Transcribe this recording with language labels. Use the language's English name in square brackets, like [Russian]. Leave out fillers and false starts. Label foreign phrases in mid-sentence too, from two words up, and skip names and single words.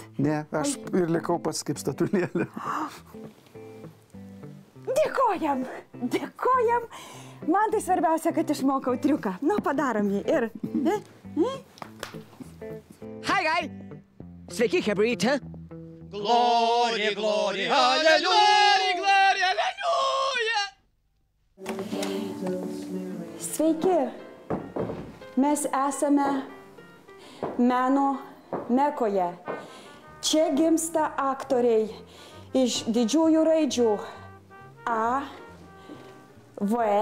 [Lithuanian] Ne, aš ir likau pats kaip statulėlė. Dėkojam, dėkojam. Man tai svarbiausia, kad išmokau triuką. Padarom jį ir... Hai! Sveiki, hebryte. [English] Glory, glory, hallelujah! Glory, hallelujah! [Lithuanian] Sveiki. Mes esame meno Mekoje. Čia gimsta aktoriai iš didžiųjų raidžių A, V.